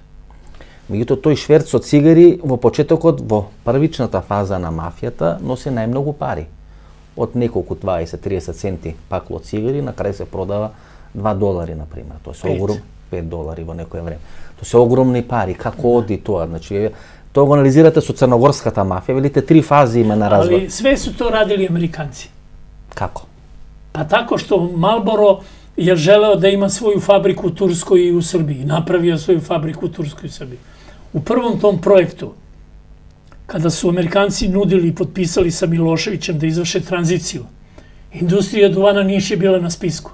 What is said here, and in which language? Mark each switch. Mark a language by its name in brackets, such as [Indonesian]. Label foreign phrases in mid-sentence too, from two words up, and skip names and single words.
[Macedonian] Меѓутоа, тој шверц со цигари во почетокот, во првичната фаза на мафијата, носи најмногу пари. Од неколку 20-30 центи пакло од цигари, на крај се продава $2, например. Тоа се огромни $5 во некое време. Тоа се огромни пари. Како оди тоа? Значи, тоа го анализирате со црногорската мафија, велите 3 фази има на развој. [Serbian] Ali sve su to radili Amerikanci. [Macedonian] Како? [Serbian] Pa tako što Marlboro je želeo da ima svoju fabriku u Turskoj i u Srbiji. Napravio svoju fabriku u Turskoj i Srbiji. U prvom tom projektu, kada su Amerikanci nudili i potpisali sa Miloševićem da izvrše tranziciju, industrija duvana Niš je bila na spisku.